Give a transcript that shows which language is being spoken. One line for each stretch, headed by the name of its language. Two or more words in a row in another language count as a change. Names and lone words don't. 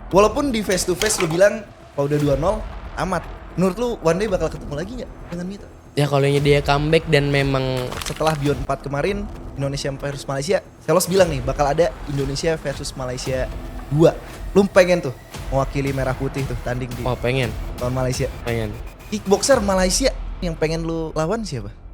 Indonesian: Walaupun di
English: face to face
Indonesian: lu bilang kalau udah 2-0 amat. Menurut lu
English: one day
Indonesian: bakal ketemu lagi gak dengan Mitra? Ya kalau dia comeback dan memang Setelah Beyond 4 kemarin, Indonesia versus Malaysia, Velos bilang nih bakal ada Indonesia versus Malaysia 2. Lu pengen tuh mewakili merah putih tuh tanding di pengen. lawan Malaysia. Pengen. Kickboxer Malaysia yang pengen lu lawan siapa?